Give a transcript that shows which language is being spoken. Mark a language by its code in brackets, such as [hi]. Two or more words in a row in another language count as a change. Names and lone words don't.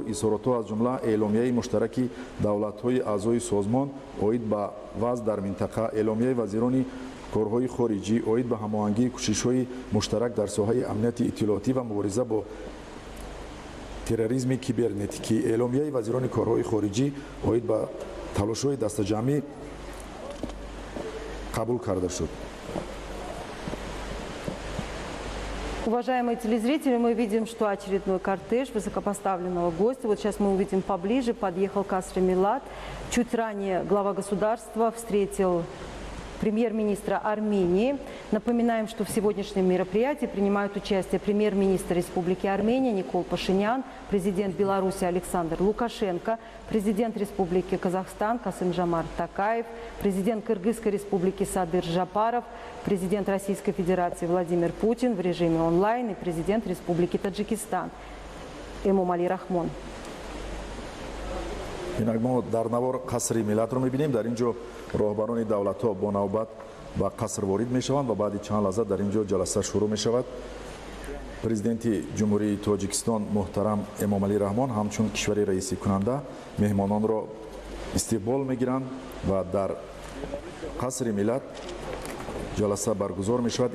[tg] изҳоротҳо аз ҷумла эъломияи муштараки давлатҳои аъзои созмон оид ба вазъ дар минтақа, эъломияи вазирони корҳои хориҷӣ оид ба ҳамоҳангии кӯшишҳои муштарак дар соҳаи амнияти иттилоотӣ ва мубориза бо терроризми кибернетикӣ, эъломияи вазирони корҳои хориҷӣ оид ба талошҳои дастаҷамъӣ қабул карда шуд. [ru] Уважаемые телезрители, мы видим, что очередной кортеж высокопоставленного гостя, вот сейчас мы увидим поближе, подъехал Касри Милат. Чуть ранее глава государства встретил премьер-министра Армении. Напоминаем, что в сегодняшнем мероприятии принимают участие премьер-министр Республики Армения Никол Пашинян, президент Беларуси Александр Лукашенко, президент Республики Казахстан Касым-Жомарт Токаев, президент Кыргызской Республики Садыр Жапаров, президент Российской Федерации Владимир Путин в режиме онлайн и президент Республики Таджикистан Эмомалӣ Раҳмон. [tg] инак мо дар навор қасри миллатро мебинем. Дар ин ҷо роҳбарони давлатҳо бо навбат ба қаср ворид мешаванд ва баъди чанд лаҳза дар ин ҷо ҷаласа шурӯъ мешавад. президенти ҷумҳурии Тоҷикистон муҳтарам Эмомалӣ Раҳмон ҳамчун кишвари раиси кунанда меҳмононро истиқбол мегиранд ва дар қасри миллат ҷаласа баргузор мешавад.